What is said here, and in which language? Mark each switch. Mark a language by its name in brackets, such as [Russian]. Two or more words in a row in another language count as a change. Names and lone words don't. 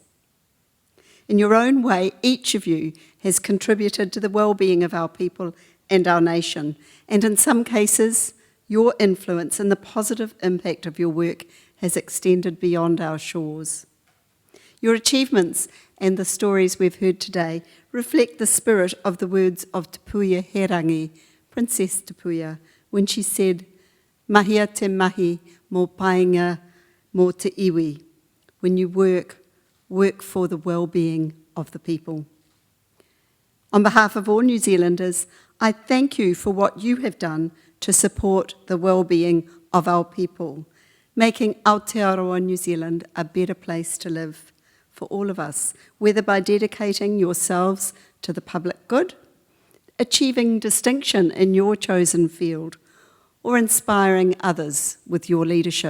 [English] In your own way, each of you has contributed to the well-being of our people and our nation, and in some cases, your influence and the positive impact of your work has extended beyond our shores. Your achievements and the stories we've heard today reflect the spirit of the words of Te Puia Herangi, Princess Te Puia, when she said, [Māori] "Mahia te mahi mō painga mō te iwi." [English] When you work for the well-being of the people. On behalf of all New Zealanders, I thank you for what you have done to support the well-being of our people, making Aotearoa New Zealand a better place to live for all of us, whether by dedicating yourselves to the public good, achieving distinction in your chosen field, or inspiring others with your leadership.